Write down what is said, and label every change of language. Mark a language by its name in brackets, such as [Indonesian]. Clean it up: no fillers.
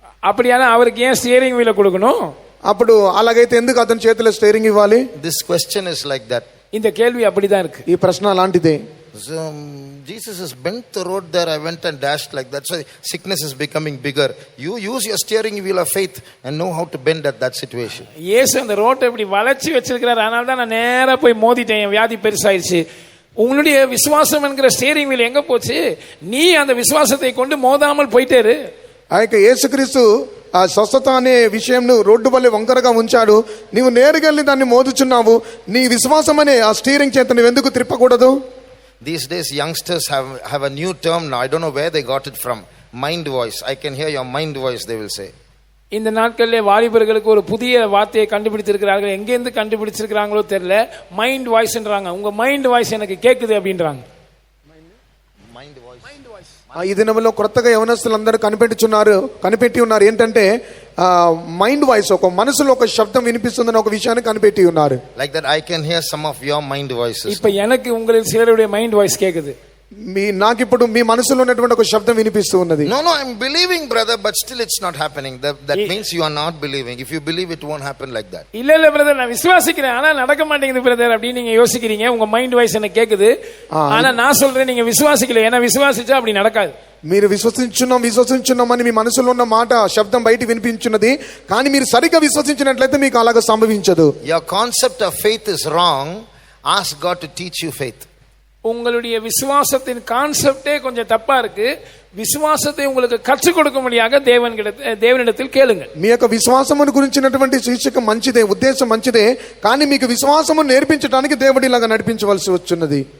[Tamil] அப்படியான அவருக்கு ஏன் ஸ்டியரிங் வீல் கொடுக்கணும்? [Telugu] అప్పుడు అలాగైతే ఎందుకు అతని చేతిలో స్టీరింగ్ ఇవ్వాలి? [English] This question is like that. [Tamil] இந்த கேள்வி அப்படிதான் இருக்கு. [Telugu] ఈ ప్రశ్న అలాంటిదే. [English] So, Jesus has bent the road there. I went and dashed like that. So sickness is becoming bigger. You use your steering wheel of faith and know how to bend at that situation. [Tamil] இயேசு அந்த ரோட்டை இப்படி வளைச்சு வச்சிருக்கிறார். அதனால தான் நான் நேரா போய் மோதிட்டேன். வியாதி பெருசாயிருச்சு. உங்களுடைய விசுவாசம் என்கிற ஸ்டியரிங் வீல் எங்க போச்சு? நீ அந்த விசுவாசத்தை கொண்டு மோதாமல் போயிட்டே இரு. [Telugu] ఆ యొక్క యేసుక్రీస్తు ఆ స్వస్థత అనే విషయంను రోడ్డు వల్లే వంకరగా ఉంచాడు. నీవు నేరుగా దాన్ని మోదుచున్నావు. నీ విశ్వాసం అనే ఆ స్టీరింగ్ చేత నువ్వు ఎందుకు త్రిప్పకూడదు? [English] These days youngsters have a new term now. I don't know where they got it from. Mind voice. I can hear your mind voice, they will say. [Tamil] இந்த நாட்களிலே வாலிபர்களுக்கு ஒரு புதிய வார்த்தையை கண்டுபிடித்திருக்கிறார்கள். எங்க இருந்து கண்டுபிடிச்சிருக்காங்களோ தெரியல. மைண்ட் வாய்ஸ்ன்றாங்க. உங்க மைண்ட் வாய்ஸ் எனக்கு கேக்குது அப்படின்றாங்க. [Telugu] ఈ దినంలో కొత్తగా యవనస్తులందరూ కనిపెట్టి ఉన్నారు ఏంటంటే మైండ్ వాయిస్, ఒక మనసులో ఒక శబ్దం వినిపిస్తుందని ఒక విషయాన్ని కనిపెట్టి ఉన్నారు. [English] Like that I can hear some of your mind voices. [Tamil] இப்ப எனக்கு உங்களில் சிலருடைய மைண்ட் வாய்ஸ் கேக்குது. [Telugu] నాకు ఇప్పుడు మీ మనసులో ఉన్నటువంటి ఒక శబ్దం వినిపిస్తూ ఉన్నది. [English] No, I'm believing, brother, but still it's not happening. That means you are not believing. If you believe, it won't happen like that. [Tamil] இல்ல பிரதர், நான் விசுவாசிக்கிறேன், ஆனா நடக்க மாட்டேங்குது பிரதர் அப்படி நீங்க யோசிக்கிறீங்க. உங்க மைண்ட் வாய்ஸ் எனக்கு கேக்குது. ஆனா நான் சொல்றேன், நீங்க விசுவாசிக்கல. ஏன்னா விசுவாசிச்சா அப்படி நடக்காது. [Telugu] మీరు విశ్వసించున్నామని మీ మనసులో ఉన్న మాట శబ్దం బయట వినిపించున్నది, కానీ మీరు సరిగ్గా విశ్వసించినట్లయితే మీకు అలాగ సంభవించదు. [English] Your concept of faith is wrong. Ask God to teach you faith. [Tamil] உங்களுடைய விசுவாசத்தின் கான்செப்டே கொஞ்சம் தப்பா இருக்கு. விசுவாசத்தை உங்களுக்கு கற்றுக் கொடுக்கும்படியாக தேவனிடத்தில் கேளுங்க. [Telugu] మీ యొక్క విశ్వాసమును గురించినటువంటి శీర్షిక మంచిదే, ఉద్దేశం మంచిదే, కానీ మీకు విశ్వాసము నేర్పించడానికి దేవుడు ఇలాగా నడిపించవలసి వచ్చున్నది.